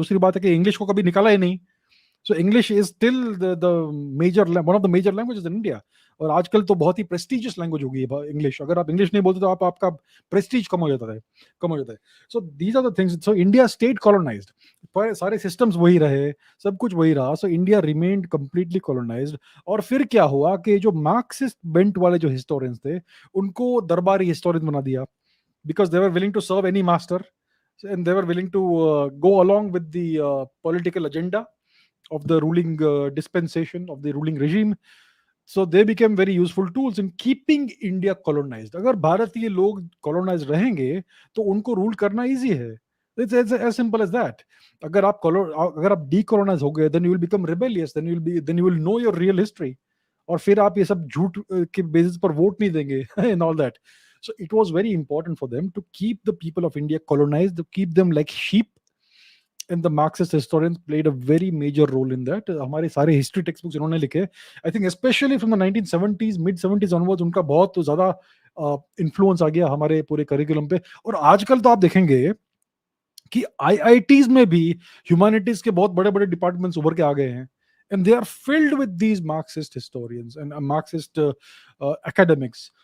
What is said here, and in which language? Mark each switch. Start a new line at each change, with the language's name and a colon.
Hindi: दूसरी बात है कि इंग्लिश को कभी निकाला ही नहीं।
English: So English is still the major one of the major languages in India.
Hindi: और आजकल तो बहुत ही प्रेस्टिजियस लैंग्वेज हो गई है इंग्लिश। अगर आप इंग्लिश नहीं बोलते तो आपका प्रेस्टीज कम हो जाता है।
English: So these are the things.
Hindi: So India state colonised, पर सारे सिस्टम्स वही रहे, सब कुछ वही रहा।
English: So India remained completely colonised.
Hindi: और फिर क्या हुआ कि जो मार्क्सिस्ट बेंट वाले जो हिस्टोरियंस थे, उनको दरबारी हिस्टोरियन बना दिया,
English: because they were willing to serve any master, and they were willing to go along with the political agenda of the ruling dispensation of the ruling regime. So they became very useful tools in keeping India colonized.
Hindi: अगर भारतीय लोग colonized रहेंगे तो उनको rule करना easy है.
English: It's as simple as that.
Hindi: अगर आप decolonize हो गए,
English: then you will become rebellious, then you will know your real history.
Hindi: और फिर आप ये सब झूठ के बेसिस पर वोट नहीं देंगे
English: and all that. So it was very important for them to keep the people of India colonized, to keep them like sheep. And the Marxist historians played a very major role in that.
Hindi: हमारे सारे history text books इन्होंने लिखे,
English: I think specially from the 1970s, mid 70s onwards
Hindi: उनका बहुत ज्यादा influence आ गया हमारे पूरे करिकुलम पे। और आजकल तो आप देखेंगे कि आईआईटीज में भी ह्यूमैनिटीज के बहुत बड़े बड़े डिपार्टमेंट्स उभर के आ गए हैं,
English: And they are filled with these Marxist historians and Marxist academics.